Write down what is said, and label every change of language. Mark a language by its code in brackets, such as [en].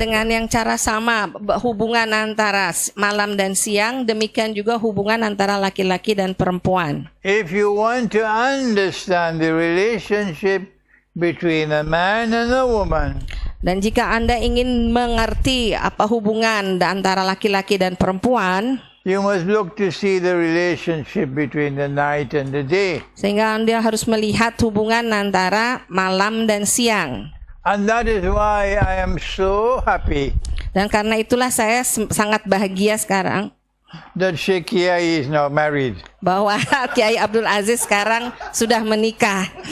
[id] Dengan yang cara sama, hubungan antara malam dan siang, demikian juga hubungan antara laki-laki dan perempuan. [en] If you want to understand the relationship between a man and a woman, [id] dan jika Anda ingin mengerti apa hubungan antara laki-laki dan perempuan, [en] you must look to see the relationship between the night and the day. [id] Sehingga Anda harus melihat hubungan antara malam dan siang. [en] And that is why I am so happy. [id] Dan karena itulah saya sangat bahagia sekarang [en] that Sheikh Kiai is now married. [id] Bahwa Kiai Abdul Aziz sekarang sudah menikah.